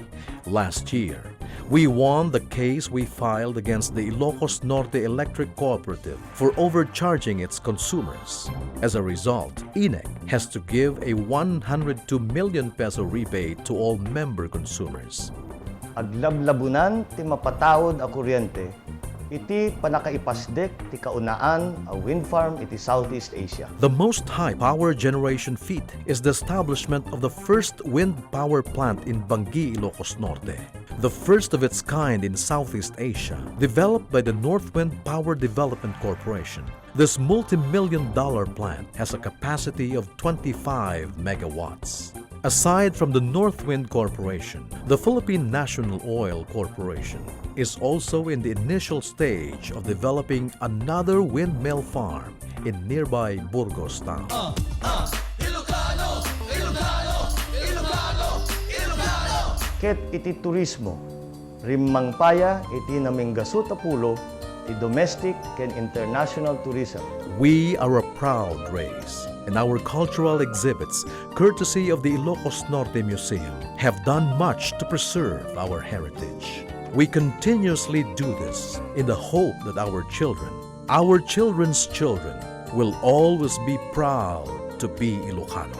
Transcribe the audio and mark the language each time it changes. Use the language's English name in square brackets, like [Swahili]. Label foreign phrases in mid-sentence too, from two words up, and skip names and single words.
[English] Last year, we won the case we filed against the Ilocos Norte Electric Cooperative for overcharging its consumers. As a result, INEC has to give a 102 million peso rebate to all member consumers. [Iloko] Aglablabunan ti mapatawod a kuryente, iti panakaipasdek ti kaunaan a wind farm iti Southeast Asia. [English] The most high power generation feat is the establishment of the first wind power plant in Bangi, Ilocos Norte, the first of its kind in Southeast Asia, developed by the North Wind Power Development Corporation. This multi-million-dollar plant has a capacity of 25 megawatts. Aside from the North Wind Corporation, the Philippine National Oil Corporation is also in the initial stage of developing another windmill farm in nearby Burgos town. [Iloko] Ket iti turismo, rimmangpaya iti naminggasut a pulo ti domestic ken [English] international tourism. We are a proud race, and our cultural exhibits, courtesy of the Ilocos Norte Museum, have done much to preserve our heritage. We continuously do this in the hope that our children's children, will always be proud to be Ilocano.